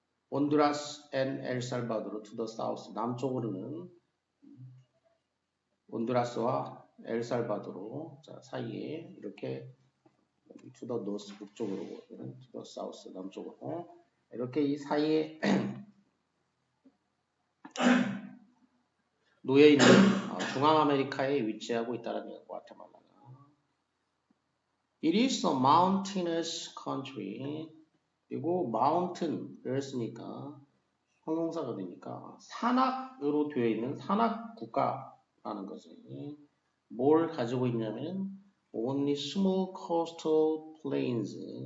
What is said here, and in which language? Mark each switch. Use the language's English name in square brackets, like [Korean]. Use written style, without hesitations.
[Korean] 온두라스 앤 엘살바도르 [English] to the south. [Korean] 남쪽으로는 온두라스와 엘살바도르 사이에 이렇게 [English] to the north [Korean] 북쪽으로 [English] to the south [Korean] 남쪽으로 이렇게 이 사이에 놓여 있는 중앙 아메리카에 위치하고 있다는 게 과테말라가. [English] It is a mountainous country. [Korean] 그리고 mountain을 쓰니까 형용사가 되니까 산악으로 되어 있는 산악 국가라는 것이 뭘 가지고 있냐면 [English] only small coastal plains